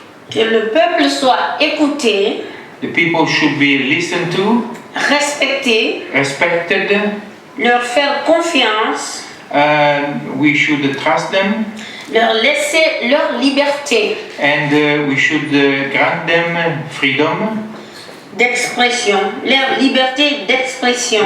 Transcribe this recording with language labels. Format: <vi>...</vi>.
<fr>Que le peuple soit écouté,</fr> <en>The people should be listened to,</en> <fr>respecté,</fr> <en>respected.</en> <fr>leur faire confiance,</fr> <en>We should trust them,</en> <fr>leur laisser leur liberté</fr> <en>and we should grant them freedom.</en> <fr>d'expression, leur liberté d'expression,</fr>